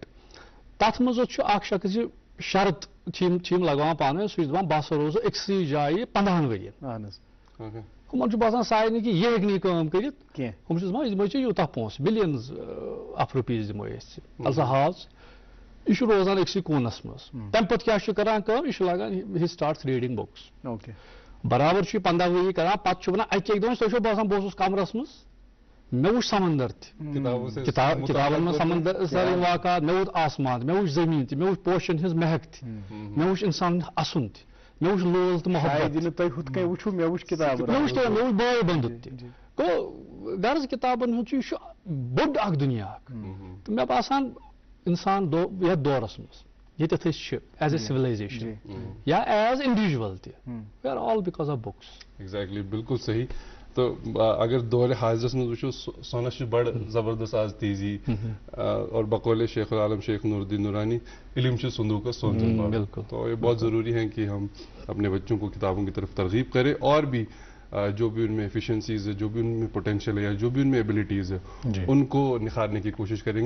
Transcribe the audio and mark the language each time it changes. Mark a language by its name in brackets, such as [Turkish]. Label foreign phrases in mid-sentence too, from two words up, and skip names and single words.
[Kashmiri] تتھ منٛز چھُ اکھ شخص یہِ شرط چھِ لگاوان پانہٕ ؤنۍ, سُہ چھُ دپان بہٕ ہسا روزٕ أکسٕے جایہِ 15 ؤرین. ہُمن چھُ باسان سارنٕے کہِ یہِ ہیٚکہِ نہٕ یہِ کٲم کٔرِتھ. ہُم چھِ دپان أسۍ دِمو ژےٚ یوٗتاہ پونٛسہٕ, [English] billions of rupees [Kashmiri] دِمو أسۍ ژےٚ. السا حظ یہِ چھُ روزان أکسٕے کوٗنس منٛز. تمہِ پتہٕ کیٛاہ چھُ کران کٲم, یہِ چھُ لاگان [English] he starts reading books. [Kashmiri] برابر چھُ یہِ 15 ؤری کران, پتہٕ چھُ ونان اکہِ دۄہ تۄہہِ چھو باسان بہٕ اوسُس کمرس منٛز, مےٚ وُچھ سمندر تہِ, کتابن منٛز سمندر سٲری واقعات, مےٚ وُچھ آسمان تہِ, مےٚ وُچھ زٔمیٖن تہِ, مےٚ وُچھ پوشن ہٕنٛز مہک تہِ, مےٚ وُچھ انسان اسُن تہِ, مےٚ وُچھ لول تہٕ محبت, مےٚ وُچھ بٲے بنٛدُت تہِ. گوٚو غرض کتابن ہُنٛد چھُ, یہِ چھُ بوٚڑ اکھ دُنیا اکھ. تہٕ مےٚ باسان انسان یتھ دورس منٛز ییٚتٮ۪تھ أسۍ چھِ [English] as a civilization [Kashmiri] یا [English] as individual [Kashmiri] تہِ, [English] we are all because of books. [Urdu] ایگزیکٹلی, بالکل صحیح. تو اگر دور حاضرس میں [Kashmiri] وچھو سونس [Urdu] بڑ زبردست آز تیزی, اور بقول شیخ العالم شیخ نور الدین نورانی علم صندوق سوچ. تو یہ بہت ضروری ہے کہ ہم اپنے بچوں کو کتابوں کی طرف ترغیب کریں, اور بھی جو بھی ان میں ایفیشنسیز ہے, جو بھی ان میں پوٹینشیل ہے, یا جو بھی ان میں ایبلٹیز ہے, ان کو نکھارنے کی کوشش کریں گے.